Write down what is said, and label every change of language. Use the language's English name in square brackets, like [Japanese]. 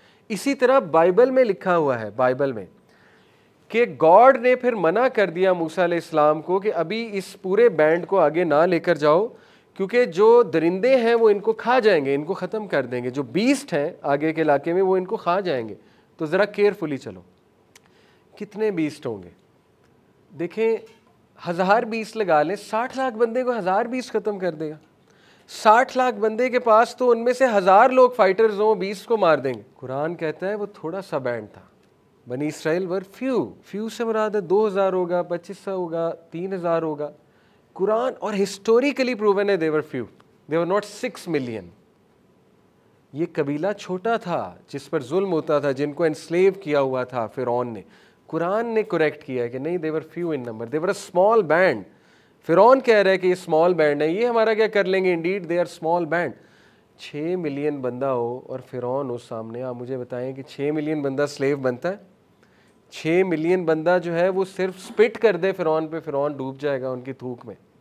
[Urdu] اسی طرح بائبل میں لکھا ہوا ہے, بائبل میں, کہ گاڈ نے پھر منع کر دیا موسیٰ علیہ السلام کو کہ ابھی اس پورے بینڈ کو آگے نہ لے کر جاؤ, کیونکہ جو درندے ہیں وہ ان کو کھا جائیں گے, ان کو ختم کر دیں گے. جو بیسٹ ہیں آگے کے علاقے میں وہ ان کو کھا جائیں گے, تو ذرا کیئرفلی چلو. کتنے بیسٹ ہوں گے دیکھیں, 1000 بیس لگا لیں, 60 لاکھ بندے کو 1000 بیس ختم کر دے گا. 60 لاکھ بندے کے پاس تو ان میں سے 1000 لوگ فائٹرز ہوں, 20 کو مار دیں گے. قرآن کہتا ہے وہ تھوڑا سا بینڈ تھا. بنی اسرائیل [English] were few [Urdu] سے مراد ہے 2000 ہوگا, 2500 ہوگا, 3000 ہوگا. قرآن اور ہسٹوریکلی پروون ہے [English] they were not 6 million. [Urdu] یہ قبیلہ چھوٹا تھا جس پر ظلم ہوتا تھا, جن کو انسلیو کیا ہوا تھا فرعون نے. [English] قرآن نے کریکٹ کیا ہے کہ نہیں, they were few in number, they were a small band. [Urdu] فرعون کہہ رہا ہے کہ یہ اسمال بینڈ ہے, یہ ہمارا کیا کر لیں گے, [English] Indeed they are small band. [Urdu] 6 million بندہ ہو اور فرعون ہو سامنے, آپ مجھے بتائیں کہ 6 ملین بندہ سلیو بنتا ہے؟ 6 ملین بندہ جو ہے وہ صرف سپٹ کر دے فرعون پہ, فرعون ڈوب جائے گا ان کی تھوک میں.